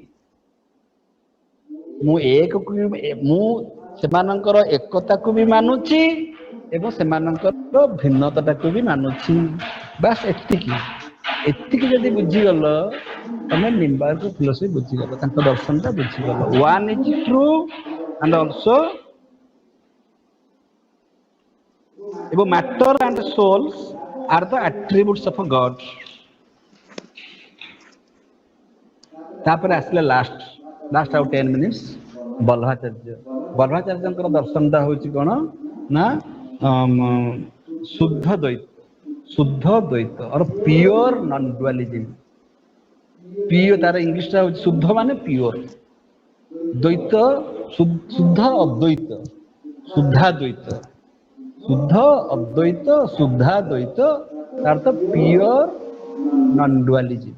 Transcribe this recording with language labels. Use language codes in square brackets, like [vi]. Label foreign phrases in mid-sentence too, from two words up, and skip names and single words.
[or] ମୁଁ ସେମାନଙ୍କର ଏକତାକୁ ବି ମାନୁଛି ଏବଂ ସେମାନଙ୍କର ଭିନ୍ନତାଟାକୁ ବି ମାନୁଛି। ବାସ୍ ଏତିକି। ଏତିକି ଯଦି ବୁଝିଗଲ, ତମେ ନିମ୍ବାର୍କ ଫିଲୋସଫି ବୁଝିଗଲ, ତାଙ୍କ ଦର୍ଶନଟା ବୁଝିଗଲ। [en] One is true and also ଏବଂ matter and souls are the attributes of God. [or] ତାପରେ ଆସିଲା ଲାଷ୍ଟ ଆଉ 10 minutes ବଲ୍ଲଭାଚାର୍ଯ୍ୟ। ବଲ୍ଲଭାଚାର୍ଯ୍ୟଙ୍କର ଦର୍ଶନଟା ହଉଛି କଣ ନା ଶୁଦ୍ଧ ଦ୍ୱୈତ। ଶୁଦ୍ଧ ଦ୍ୱୈତ ଔର [en] pure non dualism. [or] ପ୍ୟୋର ତାର ଇଂଲିଶ ଟା ଶୁଦ୍ଧ ମାନେ ପ୍ୟୋର, ଦ୍ୱୈତ ଶୁଦ୍ଧ ଅଦ୍ୱୈତ, ଶୁଦ୍ଧାଦ୍ୱୈତ, ଶୁଦ୍ଧ ଅଦ୍ୱୈତ ଶୁଦ୍ଧାଦ୍ୱୈତ ତାର ତ [en] pure non dualism.